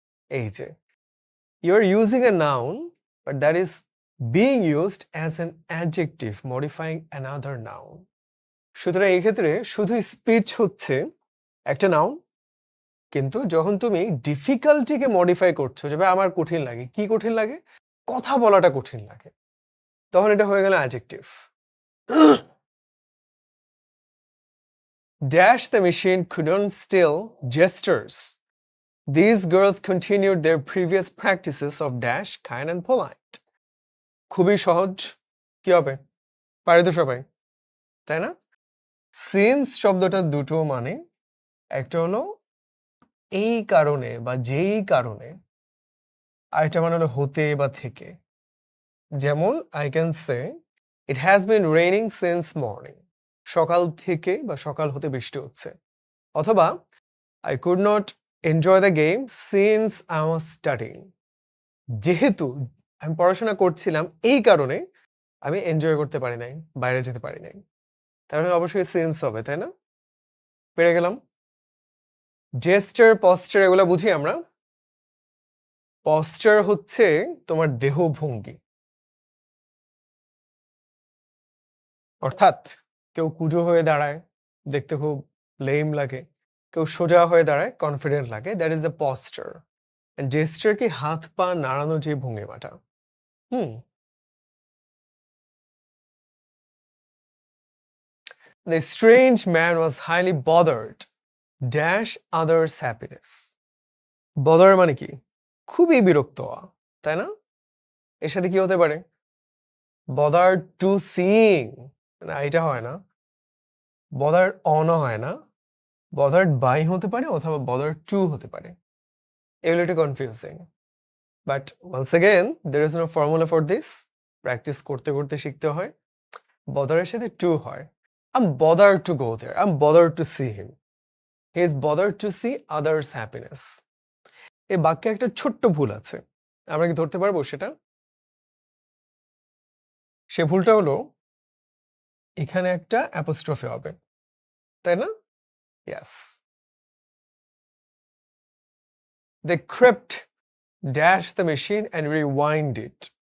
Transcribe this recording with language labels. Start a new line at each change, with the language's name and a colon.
English: এই যে you are using a noun, but that is being used as an adjective modifying another noun.
Bangla: সুতরাং এই ক্ষেত্রে শুধু স্পিচ হচ্ছে একটা নাউন, কিন্তু যখন তুমি ডিফিকাল্টিকে মডিফাই করছো, যে ভাই আমার কঠিন লাগে, কি কঠিন লাগে? কথা বলাটা কঠিন লাগে, তখন এটা হয়ে গেল adjective.
English: Dash the machine couldn't steal gestures. These girls continued their previous practices of dash, kind and polite.
Bangla: খুবই সহজ, কি হবে? পারে তো সবাই, তাই না? সিন্স শব্দটা দুটো মানে, একটা হলো এই কারণে বা যেই কারণে, আরেকটা মানে হলো হতে বা থেকে। যেমন
English: I can say it has been raining since morning,
Bangla: সকাল থেকে বা সকাল হতে বৃষ্টি হচ্ছে।
English: অথবা I could not enjoy the game since I was studying.
Bangla: যেহেতু আমি পড়াশোনা করছিলাম, এই কারণে আমি এনজয় করতে পারি নাই, বাইরে যেতে পারি নাই। তাহলে অবশ্যই সেন্স হবে, তাই না? পেরে গেলাম। জেস্টার, পশ্চার এগুলো বুঝি আমরা। পশ্চার হচ্ছে তোমার দেহভঙ্গি, অর্থাৎ কেউ কুজো হয়ে দাঁড়ায়, দেখতে খুব লেম লাগে, কেউ সোজা হয়ে দাঁড়ায়, কনফিডেন্ট লাগে,
English: That is the posture.
Bangla: Gesture কি হাত পা নাড়ানো যে ভঙ্গিমাটা।
English: The strange man was highly bothered dash others happiness.
Bangla: Bother মানে কি? খুবই বিরক্ত হওয়া, তাই না? এর সাথে কি হতে পারে? Bothered to seeing, না এটা হয় না। Bothered on হয় না, bothered by হতে পারে অথবা bothered to হতে পারে। এগুলো একটু confusing,
English: But once again there is no formula for this.
Bangla: Practice করতে করতে শিখতে হয়। Bother এর সাথে to হয়।
English: I'm bothered to go there, I'm bothered to see him. He is bothered to see others' happiness.
Bangla: এই বাক্যে একটা ছোট্ট ভুল আছে, আমরা কি ধরতে পারবো সেটা? সে ভুলটা হলো এখানে একটা অ্যাপোস্ট্রফি হবে, তাই না?
English: Yes. They crept dash the machine and rewind it.